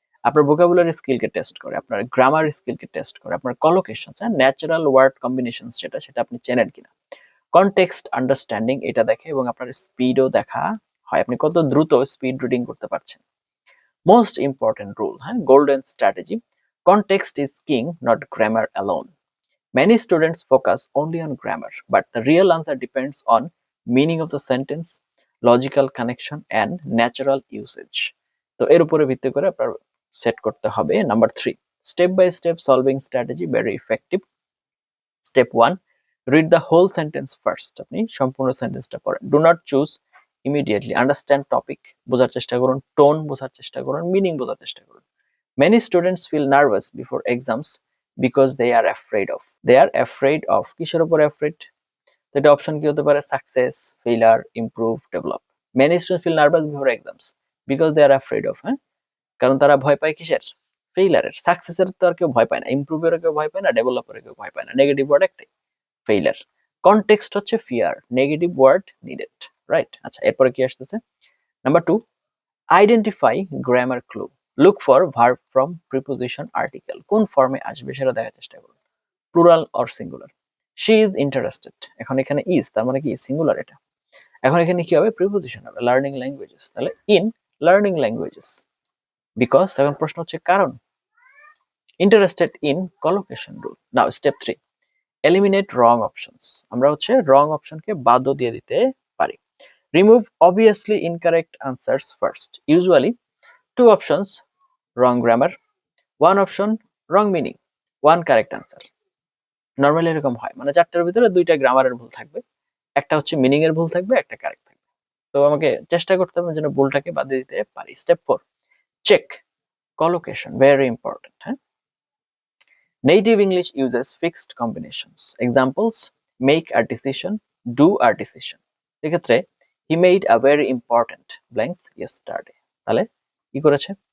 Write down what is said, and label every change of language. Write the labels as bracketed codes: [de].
[bn] আপনার vocabulary স্কিলকে test করে, আপনার গ্রামার স্কিলকে টেস্ট করে, আপনার কলোকেশনস, ন্যাচারাল ওয়ার্ড কম্বিনেশনস সেটা আপনি চেনেন কিনা। কনটেক্সট আন্ডারস্ট্যান্ডিং এটা দেখে, এবং আপনার স্পিডও দেখা হয়, আপনি কত দ্রুত স্পিড রিডিং করতে পারছেন। [en] Most important rule, golden strategy, context is king, not grammar alone. Many students focus only on grammar, but the real answer depends on meaning of the sentence, logical connection, and natural usage. [bn] তো এর উপরে ভিত্তি করে আপনার set করতে হবে। Number 3, [en] Step by step solving strategy, very effective. Step 1, read the whole sentence first, [bn] আপনি সম্পূর্ণ সেন্টেন্সটা পড়েন। [en] do not choose immediately, understand topic, [bn] বোঝার চেষ্টা করুন, টোন বোঝার চেষ্টা করুন, মিনিং বোঝার চেষ্টা করুন। [en] Many students feel nervous before exams because they are afraid of, [bn] কিসের উপর [en] afraid? [bn] তো এটা অপশন কি হতে পারে? [en] Success, failure, improve, develop. Many students feel nervous before exams because they are afraid of, [bn] কারণ তারা ভয় পায় কিসের? ফেইলারের। সাকসেসের তো আর কেউ ভয় পায় না, ইমপ্রুভেরও কেউ ভয় পায় না, ডেভেলপেরও কেউ ভয় পায় না। নেগেটিভ ওয়ার্ড একটাই, ফেইলার। কনটেক্সট হচ্ছে fear, [en] negative word needed, [bn] right? আচ্ছা, এরপরে কি আসতেছে? [en] Number 2, identify grammar clue, look for verb from preposition article. [bn] কোন ফর্মে আসবে সেটা দেখার চেষ্টা করুন, [en] Plural or singular. She is interested, [bn] এখন এখানে ইজ, তার মানে কি সিঙ্গুলার এটা। এখন এখানে কি হবে? [en] Preposition হবে, learning languages, তাহলে in learning languages. Because, [bn] এখন প্রশ্ন হচ্ছে কারণ। [en] Interested in collocation rule. Now step 3, eliminate wrong options, [bn] আমরা হচ্ছে রং অপশনকে বাদও দিয়ে দিতে পারি। [en] Remove obviously incorrect answers first. Usually, 2 options wrong grammar, 1 option wrong meaning, 1 correct answer. [bn] Normally এরকম হয়, মানে 4টার ভিতরে 2টা গ্রামারের ভুল থাকবে, একটা হচ্ছে মিনিং এর ভুল থাকবে, একটা কারেক্ট থাকবে। তো আমাকে চেষ্টা করতে হবে যেন ভুলটাকে বাদ দিতে পারি। [en] Step 4, check collocation, very important. Native English uses fixed combinations. Examples, make a decision, do a decision. এক্ষেত্রে he made a very important blanks yesterday, [bn] তাহলে কি করেছে?